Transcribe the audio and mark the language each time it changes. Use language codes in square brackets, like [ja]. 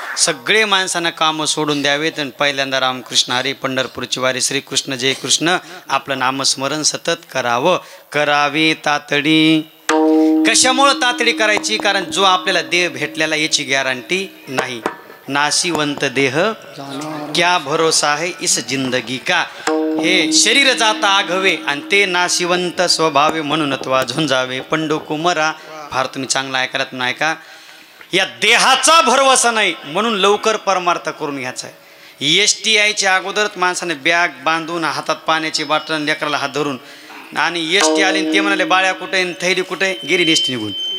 [mr] सगळे माणसांना कामं सोडून द्यावेत आणि पहिल्यांदा रामकृष्ण हरी पंढरपूरची वारी श्रीकृष्ण जय कृष्ण आपलं नामस्मरण सतत करावं. करावी तातडी. कशामुळं तातडी करायची? कारण जो आपल्याला देह भेटलेला याची गॅरंटी नाही. नाशिवंत देह [hi] क्या भरोसा है इस जिंदगी का. [mr] हे शरीर जाता आघवे आणि ते नाशिवंत स्वभावे म्हणून त्वा झुंजावे पंडू कुमरा. फार तुम्ही चांगला ऐकायला नाही का? या देहाचा भरवसा नाही म्हणून लवकर परमार्थ करून घ्यायचा आहे. STIच्या अगोदरच माणसाने बॅग बांधून हातात पाण्याची बाटल लेकराला हात धरून आणि ST आली ते म्हणाले बाळ्या कुठे थैली कुठे गेली ST निघून.